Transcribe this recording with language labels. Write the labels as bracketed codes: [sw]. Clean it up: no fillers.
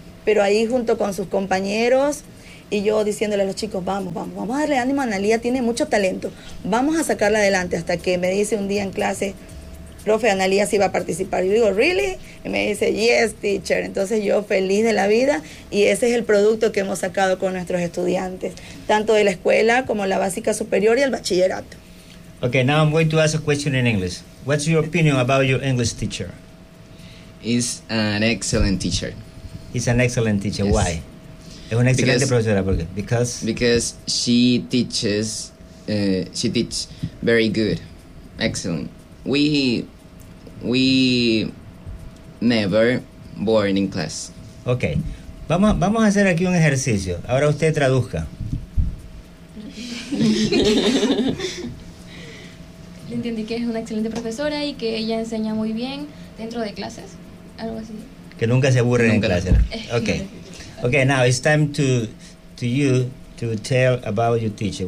[es] pero ahí junto con sus compañeros y yo diciéndole a los chicos, vamos a darle ánimo a Analía, tiene mucho talento, vamos a sacarla adelante. Hasta que me dice un día en clase, profe, Analía sí va a participar. Yo digo, ¿really? Y me dice, [en] yes, teacher. [es] Entonces yo feliz de la vida, y ese es el producto que hemos sacado con nuestros estudiantes, tanto de la escuela como la básica superior y el bachillerato. [en] Okay, now I'm going to ask a question in English. What's your opinion about your English teacher? He's an excellent teacher. He's an excellent teacher. Yes. Why? [es] Es una excelente profesora. ¿Por qué? [en] Because? Because she teaches, she teach very good, excellent. We never bored in class. [es] Okay. Vamos a hacer aquí un ejercicio. Ahora usted traduzca. Entendí que es una excelente profesora y que ella enseña muy bien dentro de clases, algo así. Que nunca se aburre en clase. Okay. [en] Now it's time to tell about your teacher.